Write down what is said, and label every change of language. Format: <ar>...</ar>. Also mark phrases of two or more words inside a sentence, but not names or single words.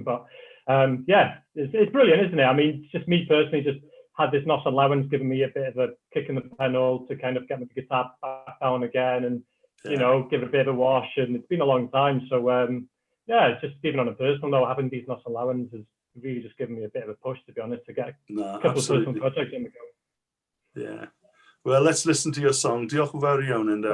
<en>But it's brilliant, isn't it? I mean, just me personally, just had this Noson Lawen's given me a bit of a kick in the panel to kind of get my guitar back down again, and give it a bit of a wash. And it's been a long time, so just even on a personal note, having these Noson Lawen's has really just given me a bit of a push, to be honest, to get a couple of personal projects on the go. Yeah, well, let's listen to your song.</en> <cy>Diolch yn fawr iawn,</cy> <en>and</en>